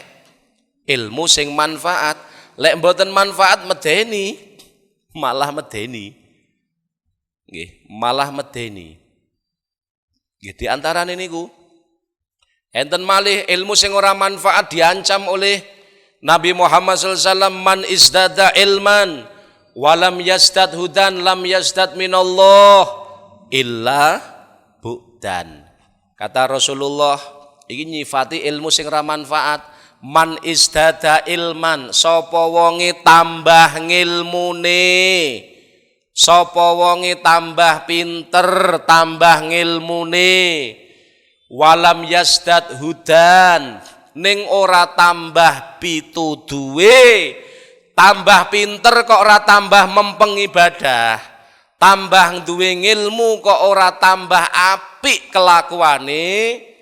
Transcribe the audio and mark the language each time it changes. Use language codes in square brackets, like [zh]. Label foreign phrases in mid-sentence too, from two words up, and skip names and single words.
[jv] Ilmu sing manfaat. Lek mboten manfaat medeni, malah medeni. Nggih, malah medeni. Nggih, di antarane niku enten malih ilmu sing ora manfaat [id] diancam oleh [jv] Nabi Muhammad SAW, [ar] من ازداد علما ولم يزدد هدى لم يزدد من الله إلا بعدا. [jv] Kata Rasulullah, ini nyifati ilmu sing ra manfaat. [ar] من ازداد علما, [jv] sapa wonge tambah ngilmune, sapa wonge tambah pinter, tambah ngilmune, [ar] ولم يزدد هدى, [jv] ning ora tambah pituduhe, tambah pinter kok ora tambah mempeng ibadah, tambah duwe ngilmu kok ora tambah apik kelakuane,